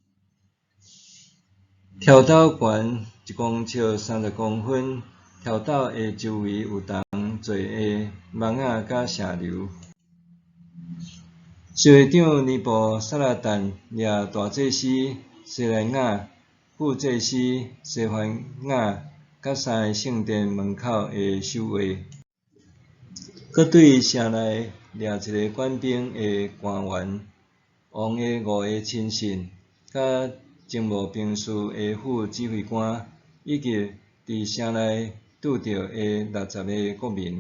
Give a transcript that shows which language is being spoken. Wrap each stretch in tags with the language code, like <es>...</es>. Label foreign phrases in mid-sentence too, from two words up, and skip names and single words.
<nan>跳斗悬1公尺30公分，跳斗的周围有铜做的网仔甲射流。侍卫长尼布撒拉旦掠大祭司西莱雅、副祭司西番雅，甲3个圣殿门口的守卫，搁对城内掠一个管兵的官员、王的5个亲信，甲政务兵士的副指挥官，以及伫城内拄着的60个国民。</nan>